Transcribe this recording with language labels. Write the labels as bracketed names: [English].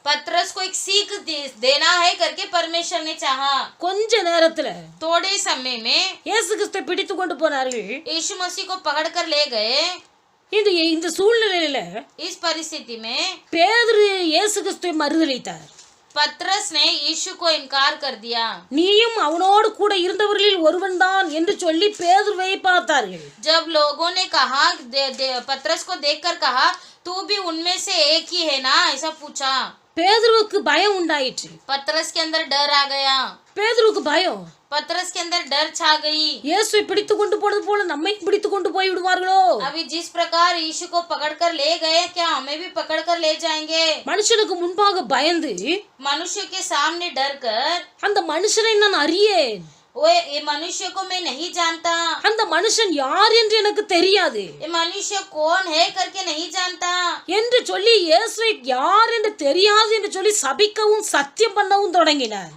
[Hindi] पतरस को एक सीख देना है करके परमेश्वर ने चाहा। [Tamil] கொஞ்ச நேரத்துல [Hindi] थोड़े समय में [Tamil] இயேசு கிறிஸ்துவை பிடித்து கொண்டு போனார்கள். [Hindi] यीशु मसीह को पकड़ कर ले गए। [Tamil] இந்த சூழ்நிலையில [Hindi] इस परिस्थिति में [Tamil] பேதுரு இயேசு கிறிஸ்துவை மறுதலித்தார். [Hindi] पतरस ने यीशु को इनकार कर दिया। [Tamil] நீயும் அவனோடு கூட இருந்தவர்களில் ஒருவன் தான் என்று சொல்லி பேதுருவை பார்த்தார்கள். [Hindi] जब लोगों ने कहा पतरस को देखकर कहा तू भी उनमें से एक ही है ना, ऐसा पूछा। [Tamil] பேதுருவுக்கு பயம் உண்டாயிற்று. [Hindi] पतरस के अंदर डर आ गया। [Tamil] பேதுருவுக்கு பயம், [Hindi] पतरस के अंदर डर छा गई। [Tamil] இயேசுவை பிடித்து கொண்டு போனது போல நம்மை பிடித்து கொண்டு போய் விடுவார்களோ. [Hindi] अभी जिस प्रकार यीशु को पकड़कर ले गए, क्या हमें भी पकड़कर ले जाएंगे? [Tamil] மனுஷனுக்கு முன்பாக பயந்து [Hindi] मनुष्य के सामने डर कर, [Tamil] அந்த மனுஷனை நான் அறியேன், [Hindi] वो ये मनुष्य को मैं नहीं जानता, [Tamil] அந்த மனுஷன் யார் என்று எனக்கு தெரியாது [Hindi] ये मनुष्य कौन है करके नहीं जानता [Tamil] என்று சொல்லி இயேசுவை யார் என்று தெரியாது என்று சொல்லி சபிக்கவும் சத்தியம் பண்ணவும் தொடங்கினார்.